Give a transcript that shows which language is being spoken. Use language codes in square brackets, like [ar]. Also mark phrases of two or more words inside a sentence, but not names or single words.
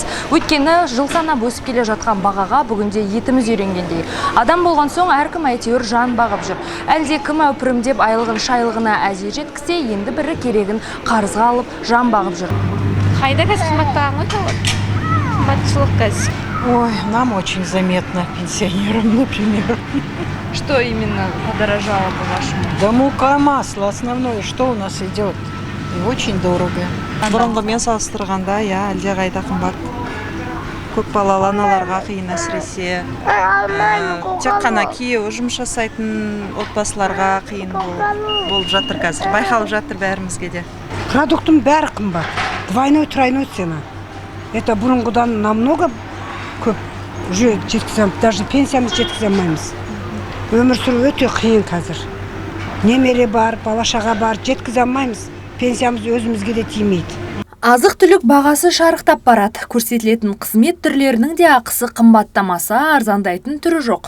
[kk] Өйткені жыл санап өсіп келе жатқан бағаға бүгінде етіміз үйренгендей. Адам болған соң әркім әйтеуір жан бағып жүр. Әлде кім әупірімдеп айлығын шайлығына әзер жеткісе, енді бірі керегін қарызға алып жан бағып жүр. Қайда қазір қымбаттаған ғой тауар? Қымбатшылық қазір. Ой, [ru] нам очень заметно, пенсионерам, например. Что именно подорожало, по-вашему? Да мука, масло основное, что у нас идет. И очень дорого. [kk] Бұрынғымен салыстырғанда, әлде қайда қымбат. Көп балалы аналарға қиын әсіресе. Тек қана күйеуі жұмыс жасайтын отбасыларға қиын болып жатыр қазір. Байқалып жатыр бәрімізге де. Продуктың бәрі қымбат. [ru] Двойной, тройной цена. [kk] Это бұрынғыдан намного көп. Уже жеткізем, даже пенсиямыз жеткізе алмаймыз. Өмір сүру өте қиын қазір. Немере бар, бала-шаға бар, жеткізе алмаймыз. Пенсиямыз өзімізге де тимейді. Азық-түлік бағасы шарықтап барады. Көрсетілетін қызмет түрлерінің де ақысы қымбаттамаса, арзандайтын түрі жоқ.